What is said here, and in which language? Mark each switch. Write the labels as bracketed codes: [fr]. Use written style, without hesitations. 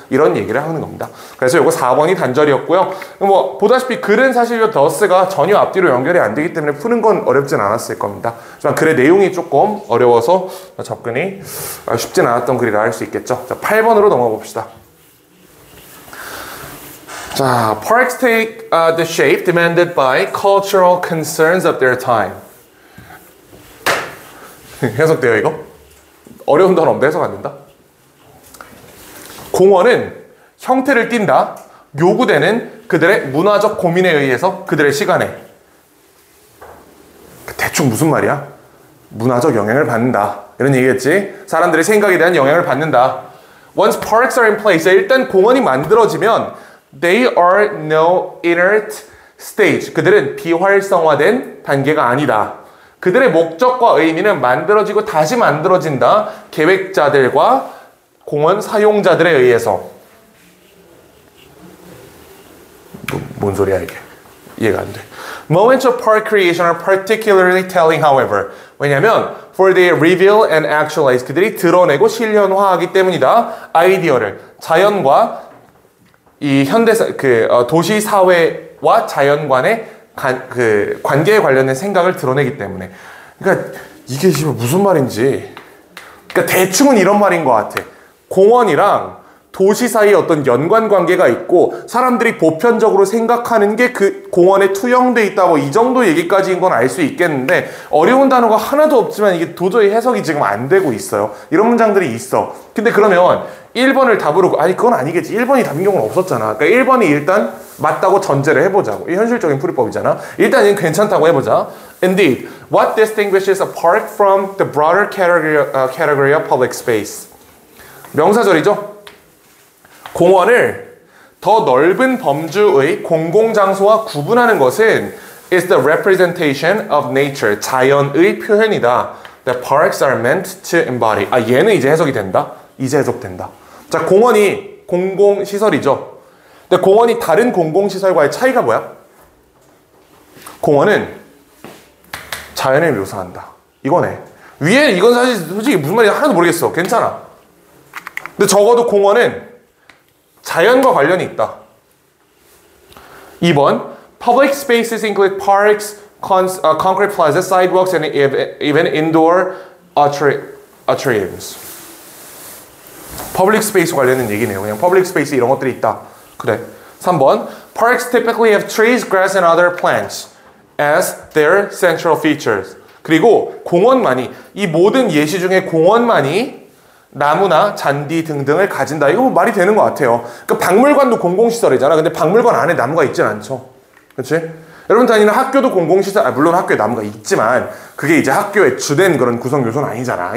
[ko] 이런 얘기를 하는 겁니다. 그래서 이거 4번이 단절이었고요. 뭐 보다시피 글은 사실 이 더스가 전혀 앞뒤로 연결이 안 되기 때문에 푸는 건 어렵진 않았을 겁니다. 하지만 글의 내용이 조금 어려워서 접근이 쉽진 않았던 글이라 할 수 있겠죠. 자, 8번으로 넘어가 봅시다. [en] 자, parks take the shape demanded by cultural concerns of their time. [ko] 해석돼요, 이거? 어려운 단어 없는데 해석 안 된다? 공원은 형태를 띈다. 요구되는 그들의 문화적 고민에 의해서 그들의 시간에. 대충 무슨 말이야? 문화적 영향을 받는다. 이런 얘기겠지? 사람들의 생각에 대한 영향을 받는다. [en] Once parks are in place, [ko] 일단 공원이 만들어지면 [en] They are no inert stage. [ko] 그들은 비활성화된 단계가 아니다. 그들의 목적과 의미는 만들어지고 다시 만들어진다. 계획자들과 공원 사용자들에 의해서. 뭔 소리야 이게? 이해가 안 돼. [en] Moments of park creation are particularly telling, however. [ko] 왜냐하면 [en] for they reveal and actualize. [ko] 그들이 드러내고 실현화하기 때문이다. 아이디어를 자연과 이 도시 사회와 자연 간의 관계에 관련된 생각을 드러내기 때문에. 그러니까 이게 무슨 말인지. 그러니까 대충은 이런 말인 것 같아. 공원이랑 도시 사이에 어떤 연관 관계가 있고 사람들이 보편적으로 생각하는 게 그 공원에 투영돼 있다 뭐 이 정도 얘기까지인 건 알 수 있겠는데 어려운 단어가 하나도 없지만 이게 도저히 해석이 지금 안 되고 있어요. 이런 문장들이 있어. 근데 그러면 1번을 답으로 아니 그건 아니겠지. 1번이 답인 경우는 없었잖아. 그러니까 1번이 일단 맞다고 전제를 해보자고. 이 현실적인 풀이법이잖아. 일단 이건 괜찮다고 해보자. [en] Indeed, what distinguishes a park from the broader category of public space? [ko] 명사절이죠. 공원을 더 넓은 범주의 공공장소와 구분하는 것은 [en] is the representation of nature, [ko] 자연의 표현이다. [en] The parks are meant to embody. [ko] 아, 얘는 이제 해석이 된다? 이제 해석된다. 자, 공원이 공공시설이죠. 근데 공원이 다른 공공시설과의 차이가 뭐야? 공원은 자연을 묘사한다. 이거네. 위에 이건 사실 솔직히 무슨 말인지 하나도 모르겠어. 괜찮아. 근데 적어도 공원은 자연과 관련이 있다. [en] 2번 Public spaces include parks, concrete plazas, sidewalks, and even indoor atriums. [ko] Public space 관련된 얘기네요. 그냥 public space 이런 것들이 있다. 그래. [en] 3번 Parks typically have trees, grass, and other plants as their central features. [ko] 그리고 공원만이 이 모든 예시 중에 공원만이 나무나 잔디 등등을 가진다. 이거 뭐 말이 되는 것 같아요. 그러니까 박물관도 공공시설이잖아. 근데 박물관 안에 나무가 있진 않죠. 그렇지? 여러분 다니는 학교도 공공시설, 물론 학교에 나무가 있지만 그게 이제 학교의 주된 그런 구성 요소는 아니잖아.